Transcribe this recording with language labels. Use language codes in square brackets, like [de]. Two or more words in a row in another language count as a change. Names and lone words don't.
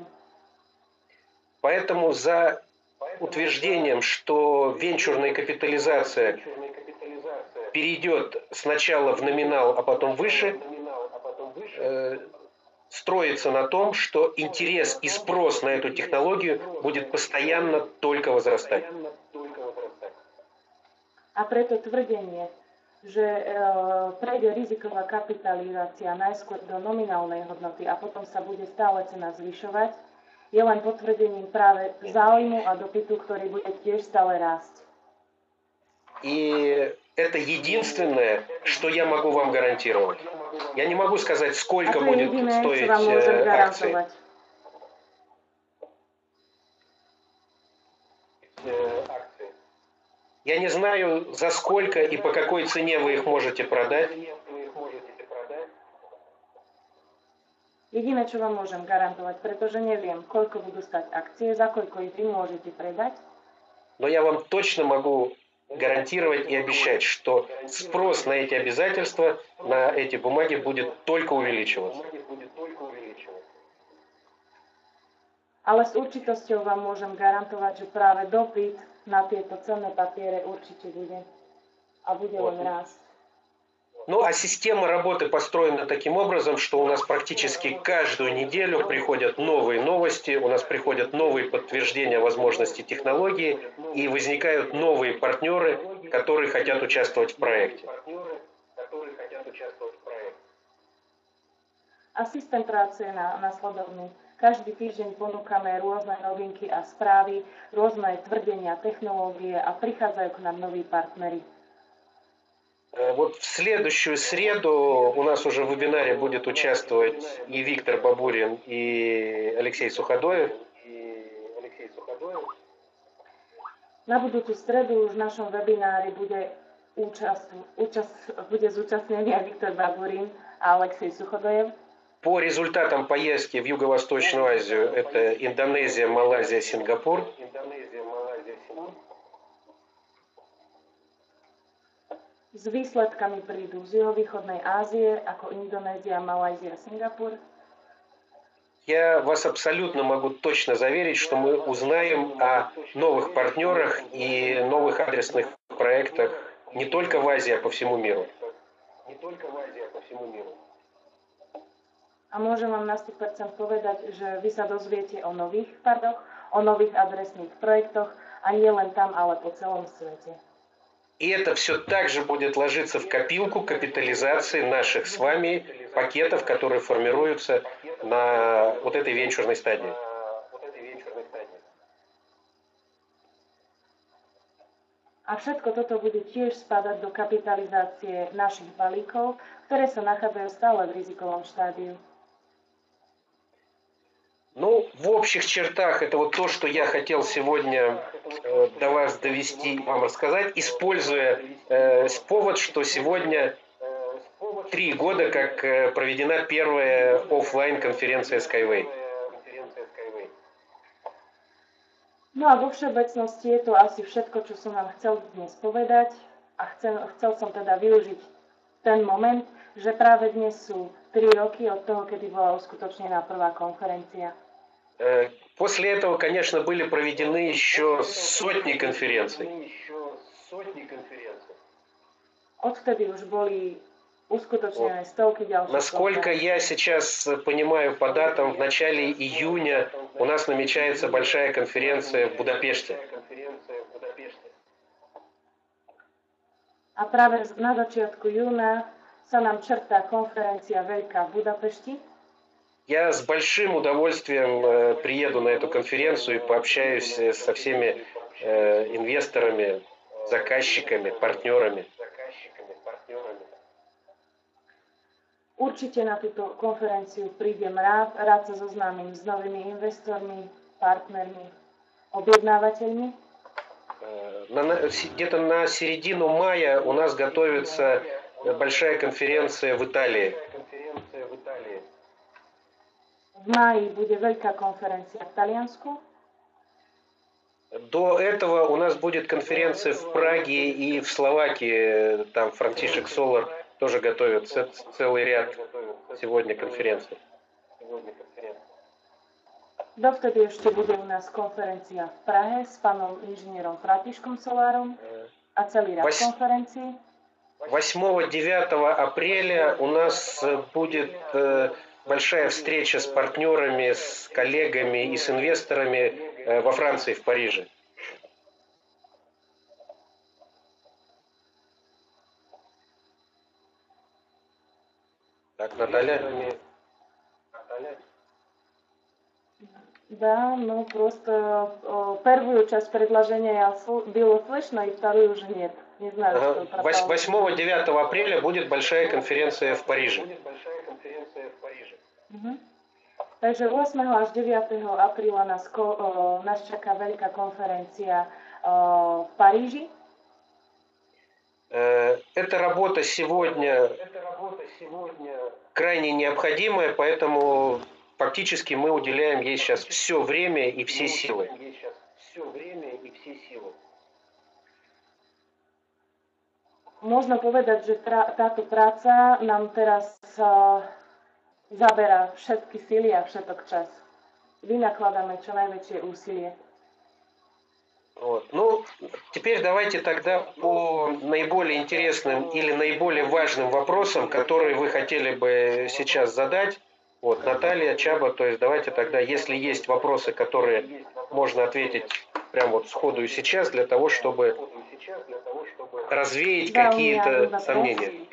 [ru] Поэтому за утверждением, что венчурная капитализация перейдет сначала в номинал, а потом выше, строится на том, что интерес и спрос на эту технологию будет постоянно только возрастать. [sk] A preto tvrdenie, že prejde riziková kapitalizácia najskôr do nominálnej hodnoty a potom sa bude stále cena zvyšovať, je len potvrdením práve záujmu a dopytu, ktorý bude tiež stále rásť. [ru] И это единственное, что я могу вам гарантировать. Я не могу сказать, сколько будет стоить акции. Я не знаю, за сколько и по какой цене вы их можете продать. [sk] Jediné, čo vám môžem garantovať, pretože neviem, koľko budú stať akcie, za koľko ich vy môžete predať. [ru] Но я вам точно могу гарантировать и обещать, что спрос на эти обязательства, на эти бумаги будет только увеличиваться. [sk] Ale s určitosťou vám môžem garantovať, že práve dopyt na tieto cenné papiere určite bude. A bude len rásť. [ru] Ну, а система работы построена таким образом, что у нас практически каждую неделю приходят новые новости, у нас приходят новые подтверждения возможностей технологии, и возникают новые партнеры, которые хотят участвовать в проекте. [sk] A systém práce je nasledovný. Každý týždeň ponúkame rôzne novinky a správy, rôzne tvrdenia, technológie a prichádzajú k nám noví partneri. [ru] Вот в следующую среду у нас уже в вебинаре будет участвовать и Виктор Бабурин, и Алексей Суходоев. [sk] Na budúcu stredu už v našom webinári bude zúčastnený aj Viktor Baburin a Alexej Suchodojev. [ru] По результатам поездки в Юго-Восточную Азию это Индонезия, Малайзия, Сингапур. [sk] S výsledkami prídu z juhovýchodnej Ázie ako Indonézia, Malajzia, Singapur. [ru] Я вас абсолютно могу точно заверить, что мы узнаем о новых партнерах и новых адресных проектах не только в Азии, а по всему миру. [sk] A môžem vám na 100% povedať, že vy sa dozviete o nových vpadoch, o nových adresných projektoch a nie len tam, ale po celom svete. [ru] И это все также будет ложиться в копилку капитализации наших с вами пакетов, которые формируются на вот этой венчурной стадии. [sk] A všetko toto bude tiež spadať do kapitalizácie našich balíkov, ktoré sa nachádzajú stále v rizikovom štádiu. [ru] Ну, в общих чертах это вот то, что я хотел сегодня до вас довести, вам рассказать, используя повод, что сегодня 3 года, как проведена первая офлайн конференция Skyway. [sk] No a vo všeobecnosti je to asi všetko, čo som vám chcel dnes povedať a chcel som teda využiť ten moment, že práve dnes sú 3 roky od toho, kedy bola uskutočnená prvá konferencia. [ru] После этого, конечно, были проведены еще сотни конференций. [sk] Odvtedy už boli uskutočnené stovky ďalších. [ru] Насколько я сейчас понимаю по датам, в начале июня у нас намечается большая конференция в Будапеште. [sk] A práve na začiatku júna sa nám črtá konferencia veľká v Budapešti. [ru] Я с большим удовольствием приеду на эту конференцию и пообщаюсь со всеми инвесторами, заказчиками, партнерами. [sk] Určite na túto konferenciu prídem rád sa zoznámim s novými investormi, partnermi, [ru] объединявателями. Где-то на середину мая у нас готовится большая конференция в Италии. [sk] V máji bude veľká konferencia v Taliansku. [ru] До этого у нас будет конференция в Праге и в Словакии. Там Франтишек Солар тоже готовит целый ряд сегодня конференций. [sk] Dovtedy ešte bude u nás konferencia v Prahe s pánom inžinierom Františkom Solárom a celý rad konferencií. [ru] 8-9 апреля у нас будет большая встреча с партнерами, с коллегами и с инвесторами во Франции, в Париже. Так, Наталья? Да, ну просто первую часть предложения было слышно, и вторую уже нет. Не знаю, что пропало. 8-9 апреля будет большая конференция в Париже. [sk] Takže 8. až 9. apríla nás čaká veľká konferencia v Paríži. [ru] Эта работа сегодня крайне необходимая, поэтому фактически мы уделяем ей сейчас все время и все силы. [sk] Možno povedať, že táto práca nám teraz zaberá všetky síly a všetok čas. Vynakladáme čo najväčšie úsilie. [ru] Вот. Ну, теперь давайте тогда по наиболее интересным или наиболее важным вопросам, которые вы хотели бы сейчас задать. Вот, Наталья, Чаба, то есть давайте тогда, если есть вопросы, которые можно ответить прямо вот сходу и сейчас, для того, чтобы развеять какие-то сомнения.